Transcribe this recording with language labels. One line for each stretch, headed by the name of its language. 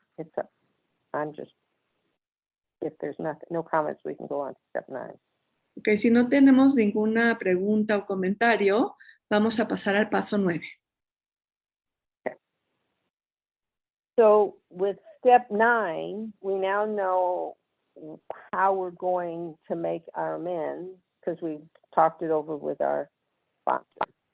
English: If there's no comments, we can go on to step 9.
Spanish: Ok, si no tenemos ninguna pregunta o comentario, vamos a pasar al paso 9.
English: Okay. So with step 9, we now know how we're going to make our amends because we've talked it over with our sponsor.